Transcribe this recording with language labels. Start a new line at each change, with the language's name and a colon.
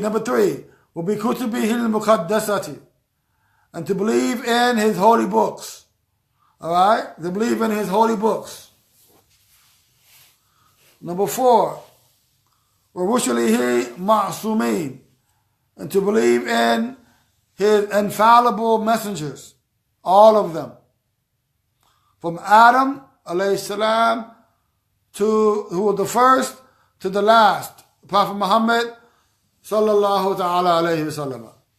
English: Number 3,
Arabic: وَبِكُتُبِهِ الْمُقَدَّسَةِ.
English: And to believe in His holy books. Alright? To believe in His holy books. Number 4,
Arabic: وَرُسُلِهِ مَعْصُومِينَ.
English: And to believe in His infallible messengers. All of them. From Adam, alayhi salam, who was the first, to the last. Prophet Muhammad, sallallahu ta'ala alayhi wa sallam.